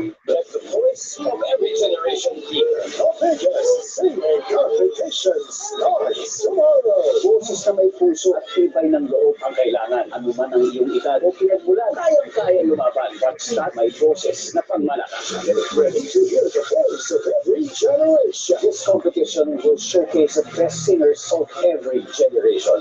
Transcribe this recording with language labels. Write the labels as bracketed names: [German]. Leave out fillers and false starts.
[English] Let the voice of every generation hear. The biggest singing competition starts tomorrow. [Filipino] Boses na may puso at tibay ng loob ang kailangan. Ano man ang iyong edad o pinagmulan, kayang-kaya lumaban. Basta may boses na pangmalakas. [English] Get ready to hear the voice of every generation. This competition will showcase the best singers of every generation.